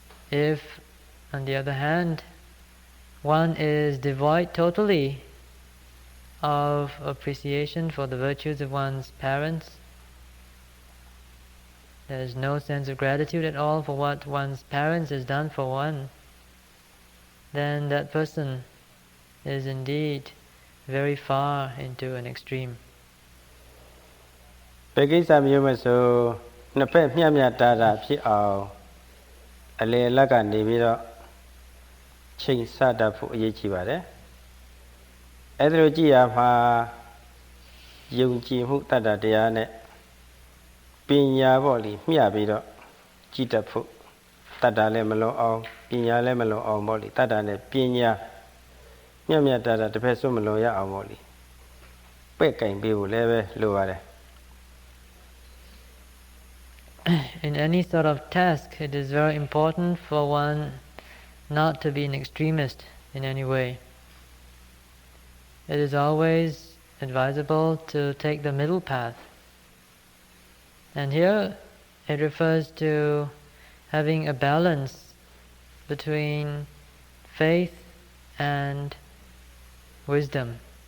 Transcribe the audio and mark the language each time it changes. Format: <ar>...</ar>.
<en>If, on the other hand, one is devoid totally of appreciation for the virtues of one's parents, there is no sense of gratitude at all for what one's parents has done for one, then that person is indeed very far into an extreme.</en> <my>ဘယ်ကိစ္စမျိုးမဆိုနှစ်ဖက်မျှမျှတတာဖြစ်အောင်အလေလက်ကနေပြီးတော့ချိန်ဆတတ်ဖို့အရေးကြီးပါတယ်အဲ့ဒါလိုကြည့်ရမှာယုံကြည်မှုတတ္တတရားနဲ့ပညာပေါ့လေမျှပြီးတော့ကြည်တတ်ဖို့တတ္တလည်းမလွန်အောင်ပညာလည်းမလွန်အောင်ပေါ့လေတတ္တနဲ့ပညာမျှမျှတတတစ်ဖက်စွန်းမလွန်ရအောင်ပေါ့လေပဲ့ကင်ပေးဖို့လည်းပဲလိုပါတယ်</my> <en>In any sort of task, it is very important for one not to be an extremist in any way. It is always advisable to take the middle path. And here it refers to having a balance between faith and wisdom.</en>